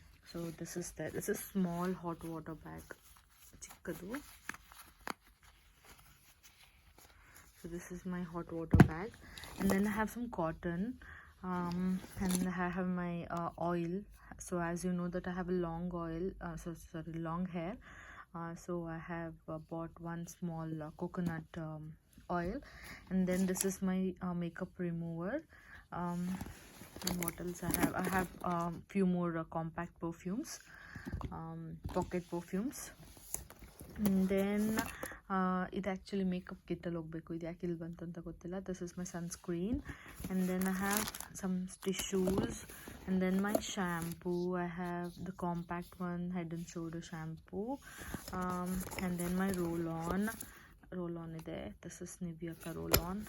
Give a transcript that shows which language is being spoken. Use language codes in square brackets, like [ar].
[en] so this is small hot water bag, [kn] ಚಿಕ್ಕದು. [en] So this is my hot water bag, and then I have some cotton, and I have my oil. So as you know that I have a long long hair, so I have bought one small coconut oil. And then this is my makeup remover. And what else I have few more compact perfumes, pocket perfumes. And then [kn] ಇದು actually makeup ಕಿಟ್ಟಲ್ಲಿ ಹೋಗಬೇಕು, ಇದು ಯಾಕೆ ಇಲ್ಲಿ ಬಂತು ಅಂತ ಗೊತ್ತಿಲ್ಲ. [en] This is my sunscreen. And then I have some tissues, and then my shampoo. I have the compact one head and shoulder shampoo. And then my roll on [kn] ಇದೆ, [en] This is Nivea roll on.